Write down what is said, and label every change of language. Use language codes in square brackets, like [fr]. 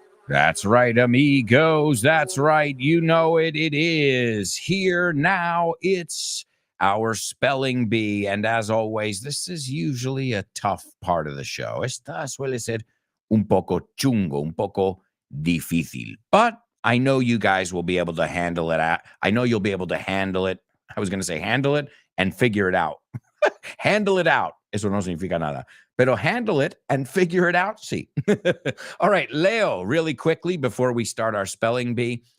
[en] That's right, amigos. That's right. You know it. It is here now. It's our Spelling Bee. And as always, this is usually a tough part of the show. [es] Esta suele ser un poco chungo, un poco difícil. [en] But I know you guys will be able to handle it. I know you'll be able to handle it. I was going to say handle it and figure it out. Handle it out. [es] Eso no significa nada. [en] Pero handle it and figure it out. See. All right, Leo, really quickly before we start our Spelling Bee.